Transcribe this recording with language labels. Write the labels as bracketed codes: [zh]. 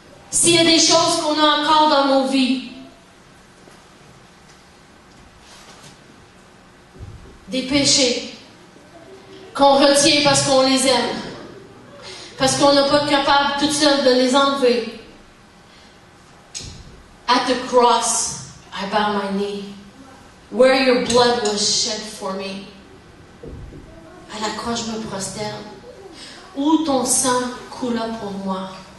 [fr] S'il y a des choses qu'on a encore dans nos vies, des péchés qu'on retient parce qu'on les aime, parce qu'on n'est pas capable toute seule de les enlever. [en] At the cross, I bow my knee. Where your blood was shed for me. [fr] À la croix, je me prosterne. Où ton sang coula pour moi.